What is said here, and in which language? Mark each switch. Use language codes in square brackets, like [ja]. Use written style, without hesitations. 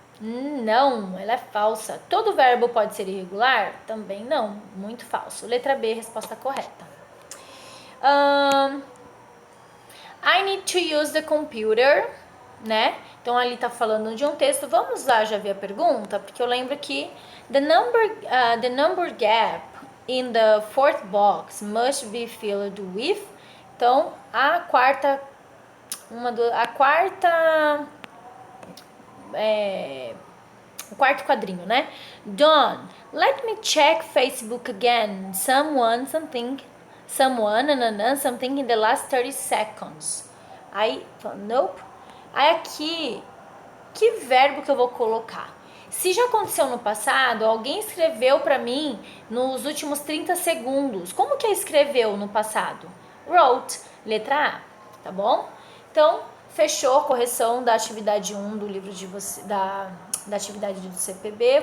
[pt] Não, ela é falsa. Todo verbo pode ser irregular? Também não, muito falso. Letra B, resposta correta. [en] I need to use the computer, né? [pt] Então ali tá falando de um texto. Vamos lá já ver a pergunta, porque eu lembro que [en] the number gap in the fourth box must be filled with. [pt] Então, o quarto quadrinho, né? [en] Don, let me check Facebook again. Something in the last 30 seconds. Aí, nope. [pt] Aí aqui, que verbo que eu vou colocar? Se já aconteceu no passado, alguém escreveu para mim nos últimos 30 segundos. Como que é escreveu no passado? Wrote, letra A, tá bom? Então, fechou a correção da atividade 1 do livro de você, da atividade do CPB.